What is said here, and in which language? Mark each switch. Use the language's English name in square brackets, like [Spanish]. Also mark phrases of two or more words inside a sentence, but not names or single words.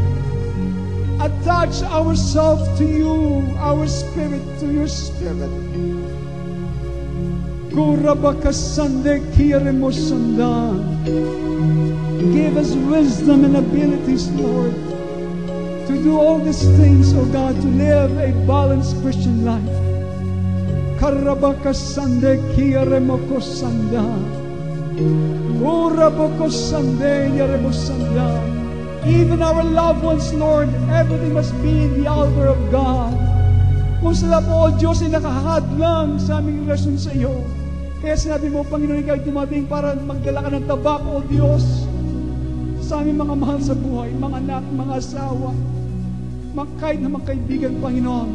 [English] Attach ourselves to you, our spirit, to your spirit. Give us wisdom and abilities, Lord, to do all these things, oh God, to live a balanced Christian life. Karabakasande kiyaremokosanda. Urabokosande yarebosanda. Even our loved ones, Lord, everything must be in the altar of God. [Filipino] Kung sila po, O Diyos, ay nakahadlang sa aming relasyon sa iyo. Kaya sinabi mo, Panginoon, ikaw dumating para magdala ka ng tabak, O Diyos, sa aming mga mahal sa buhay, mga anak, mga asawa, kahit na mga kaibigan, Panginoon.